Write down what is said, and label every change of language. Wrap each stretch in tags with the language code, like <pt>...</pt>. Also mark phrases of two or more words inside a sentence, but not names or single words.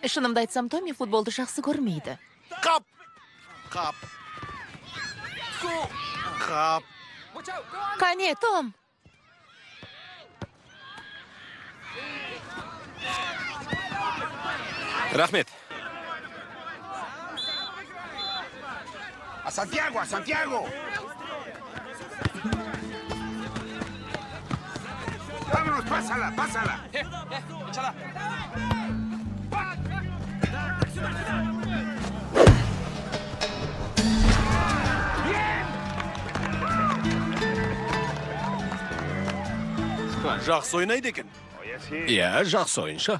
<kk>Шынымды айтсам, Томи футболды жақсы көрмейді. Қап. Қап. Қап. Қане, Том. Рахмет.</kk> <es>A Santiago, a Santiago. Vámonos, pásala, pásala. Échala.</es> <kk>Жақсы ойнайды екен. Иә, жақсы ойыншы.</kk>